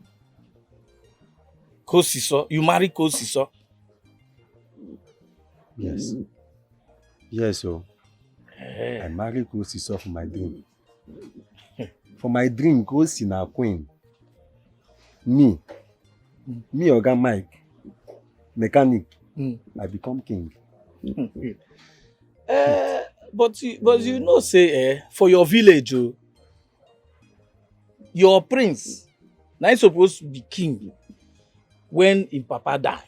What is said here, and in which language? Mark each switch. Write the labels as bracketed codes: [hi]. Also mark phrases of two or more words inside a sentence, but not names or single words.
[pcm] Kosiso, you marry Kosiso. Yes. Yes, so I marry Kosiso for my dream. For my dream, Kosi na queen. Me, Oga Mike, mechanic, I become king. But you know say for your village, your prince now he's supposed to be king when his papa die.